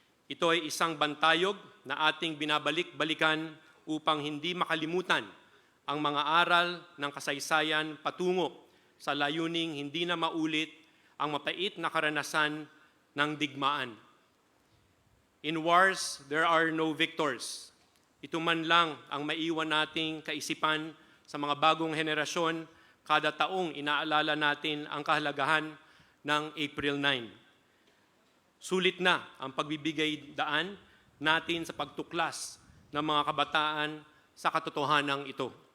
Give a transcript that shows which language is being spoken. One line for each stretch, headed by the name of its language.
Filipino: Ito ay isang bantayog na ating binabalik-balikan upang hindi makalimutan ang mga aral ng kasaysayan patungo sa layuning hindi na maulit ang mapait na karanasan ng digmaan.
English: In wars, there are no victors.
Filipino: Ito man lang ang maiwan nating kaisipan sa mga bagong henerasyon. Kada taong inaalala natin ang kahalagahan ng April 9. Sulit na ang pagbibigay daan natin sa pagtuklas ng mga kabataan sa katotohanan ito.